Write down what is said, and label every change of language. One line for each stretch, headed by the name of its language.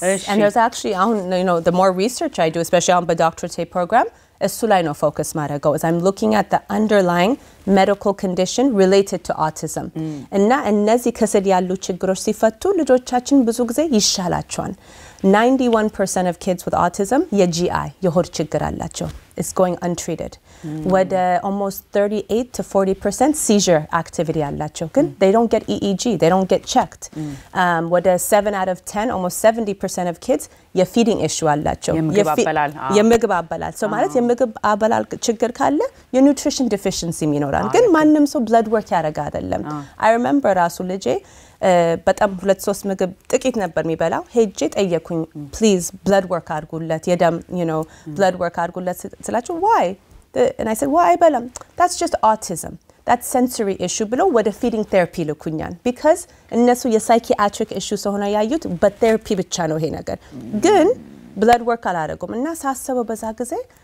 English: and there's actually you know the more research I do especially on the doctorate program እሱ ላይ ነው focus ማድረገው as I'm looking at the underlying medical condition related to autism
Amharic: እና እነዚህ ከስር ያሉ ችግሮች ሲፈቱ ልጆቻችን ብዙ ጊዜ ይሻላቸዋል
English: 91% of kids with autism
Amharic: የGI የሆድ ችግር አላቸው
English: is going untreated. With almost 38 to 40% seizure activity
Amharic: አላቸው
English: ግን they don't get EEG, they don't get checked. With 7 out of 10, almost 70% of kids
Amharic: የfeeding issue አላቸው የምግብ አበላል so ማለት የምግብ አበላል ችግር ካለ የnutrition deficiency ይኖራል ግን ማንንም ሰው blood work ያደርጋ አይደለም. I remember ራሱ ልጄ በጣም 2-3 ምግብ ጥቂት ነበር የሚበላው ሄጄ ጠየኩኝ please blood work አድርጉለት የደም blood work አድርጉለት ስላችሁ why and I said why አይበላም
English: that's just autism that's sensory issue
Amharic: ብሎ ወደ feeding therapy ልኩኛል because እነሱ የሳይኪያትሪክ issue ስለሆነ ያዩት በtherapy ብቻ ነው ይሄ ነገር ግን blood work አላደረጉም እና ሳስበው በዛ ጊዜ